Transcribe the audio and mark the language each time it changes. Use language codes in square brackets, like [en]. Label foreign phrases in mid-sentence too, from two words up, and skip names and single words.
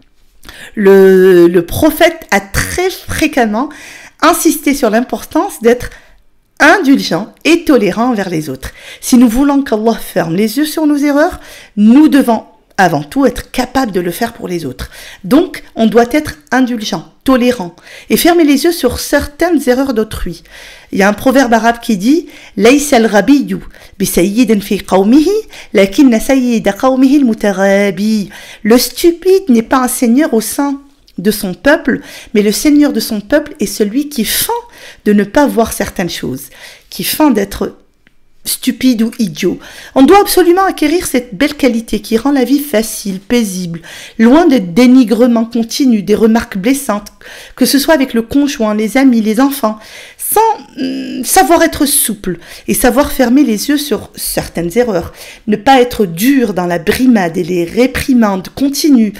[fr] Le prophète a très fréquemment insisté sur l'importance d'être indulgent et tolérant envers les autres. Si nous voulons qu'Allah ferme les yeux sur nos erreurs, nous devons avant tout être capables de le faire pour les autres. Donc, on doit être indulgent, tolérant et fermer les yeux sur certaines erreurs d'autrui. Il y a un proverbe arabe qui dit « [ar] ليس الغبي بسيد في قومه، لكن سيد قومه المتغابي [fr] » Le stupide n'est pas un seigneur au sein de son peuple, mais le seigneur de son peuple est celui qui feint de ne pas voir certaines choses, qui feint d'être stupide ou idiot. On doit absolument acquérir cette belle qualité qui rend la vie facile, paisible, loin des dénigrements continus, des remarques blessantes, que ce soit avec le conjoint, les amis, les enfants, sans savoir être souple et savoir fermer les yeux sur certaines erreurs, ne pas être dur dans la brimade et les réprimandes continues.